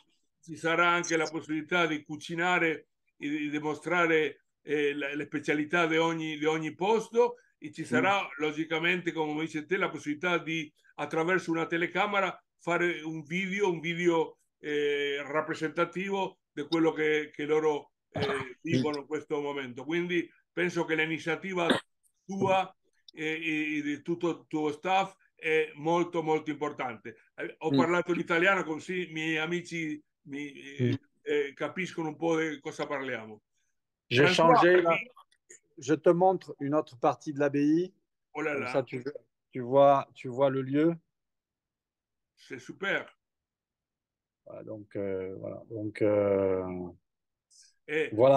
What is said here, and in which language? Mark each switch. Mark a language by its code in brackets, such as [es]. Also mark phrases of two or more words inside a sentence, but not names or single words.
[it] ci sarà anche la possibilità di cucinare e di dimostrare le specialità di ogni posto e ci sarà logicamente, come dice te, la possibilità di attraverso una telecamera fare un video rappresentativo di quello che loro vivono in questo momento. Quindi penso che l'iniziativa tua e di tutto il tuo staff è molto molto importante. Ho parlato l'italiano così i miei amici capiscono un po' di cosa parliamo. [fr] J'ai François, changé là. Je te montre une autre partie de l'abbaye. oh là Comme ça, là, tu vois le lieu. c'est super. Voilà, voilà. Donc, Et voilà.